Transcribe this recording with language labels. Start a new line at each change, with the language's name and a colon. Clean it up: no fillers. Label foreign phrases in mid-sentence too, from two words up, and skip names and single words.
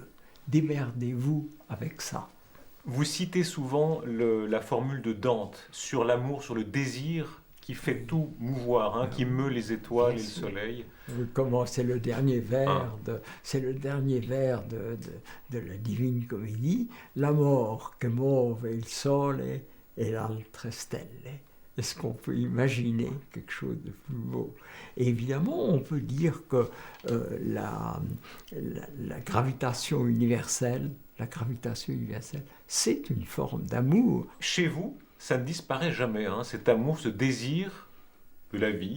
French: Démerdez-vous avec ça. Vous citez souvent la formule de Dante sur l'amour, sur le désir qui fait tout mouvoir, hein, qui meut les étoiles et le soleil. Comment c'est le dernier vers de la Divine Comédie.
Italian: L'amor che move il sole e l'altre stelle.
French: Est-ce qu'on peut imaginer quelque chose de plus beau? Et évidemment, on peut dire que la gravitation universelle, c'est une forme d'amour. Chez vous, ça ne disparaît jamais, hein, cet amour, ce désir de la vie.